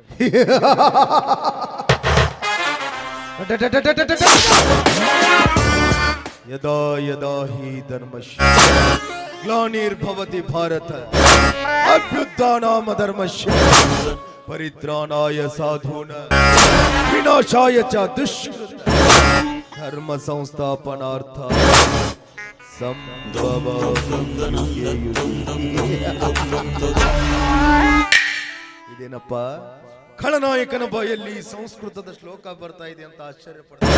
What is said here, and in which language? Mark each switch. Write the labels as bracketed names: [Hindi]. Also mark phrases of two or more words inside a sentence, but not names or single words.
[Sanskrit] ಯದಾ ಯದಾ ಹಿ ಧರ್ಮಶ್ಯ ಗ್ಲಾನಿರ್ಭವತಿ ಭಾರತ ಅಭ್ಯುತ್ಥಾನಾಮ ಧರ್ಮಶ್ಯ ಪರಿತ್ರಾಣಾಯ ಸಾಧೂನ ವಿನಾಶಾಯ ಚ ದುಷ್ಕೃತ ಧರ್ಮ ಸಂಸ್ಥಾಪನಾರ್ಥ ಸಂಭವ [Kannada] ಇದೇನಪ್ಪ ಖಳನಾಯಕನ ಬಾಯಲ್ಲಿ ಸಂಸ್ಕೃತದ ಶ್ಲೋಕ ಬರ್ತಾ ಇದೆ ಅಂತ ಆಶ್ಚರ್ಯ ಪಡ್ತಾರೆ.